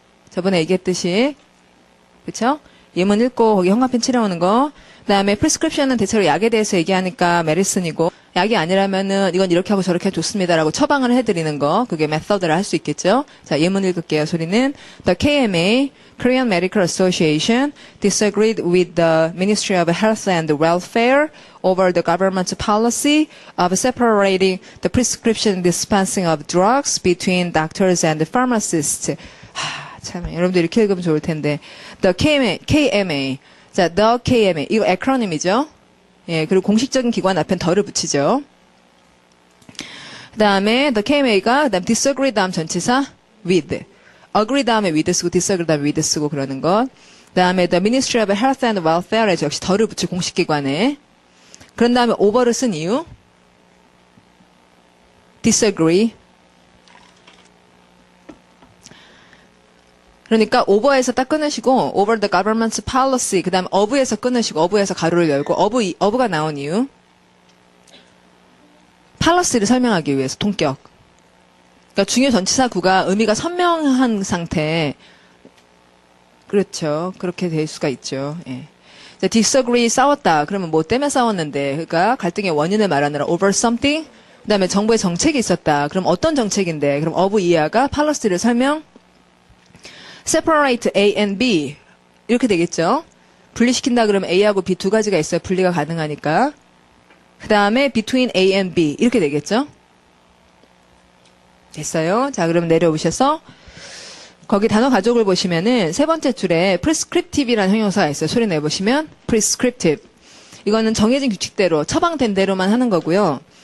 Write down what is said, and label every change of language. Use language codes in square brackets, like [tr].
[ko] 저번에 얘기했듯이. 그쵸? 예문 읽고 거기 형광펜 칠해오는 거. 그다음에 프리스크립션은 대체로 약에 대해서 얘기하니까 메디슨이고, 약이 아니라면은 이건 이렇게 하고 저렇게 좋습니다라고 처방을 해드리는 거. 그게 메서드를 할 수 있겠죠. 자, 예문 읽을게요. 소리는 [en] The KMA, Korean Medical Association, disagreed with the Ministry of Health and Welfare over the government's policy of separating the prescription dispensing of drugs between doctors and pharmacists. [ko] 참, 여러분들 이렇게 읽으면 좋을 텐데. The KMA. 자, The KMA. 이거 에크로님이죠. 예, 그리고 공식적인 기관 앞엔 더를 붙이죠. 그 다음에 The KMA가, 그 다음 disagree 다음 전치사 with. agree 다음에 with 쓰고 disagree 다음에 with 쓰고 그러는 것. 그 다음에 The Ministry of Health and Welfare에 역시 더를 붙이고 공식기관에. 그런 다음에 over를 쓴 이유. [en] disagree. [ko] 그러니까 over에서 딱 끊으시고 [en] over the government's policy, [ko] 그 다음에 of에서 끊으시고 of에서 가로를 열고 of가 나온 이유. policy를 설명하기 위해서 통격. 그러니까 중요 전치사 구가 의미가 선명한 상태. 그렇죠. 그렇게 될 수가 있죠. 예. 자, disagree 싸웠다. 그러면 뭐 때문에 싸웠는데, 그러니까 갈등의 원인을 말하느라 over something. 그 다음에 정부의 정책이 있었다. 그럼 어떤 정책인데? 그럼 of 이하가 policy를 설명. [en] separate A and B [ko] 이렇게 되겠죠. 분리시킨다 그러면 A하고 B 두 가지가 있어요. 분리가 가능하니까. [en] 그 다음에 between A and B [ko] 이렇게 되겠죠. 됐어요. 자, 그럼 내려오셔서 거기 단어 가족을 보시면은 세 번째 줄에 prescriptive이라는 형용사가 있어요. 소리 내보시면 prescriptive. 이거는 정해진 규칙대로 처방된 대로만 하는 거고요.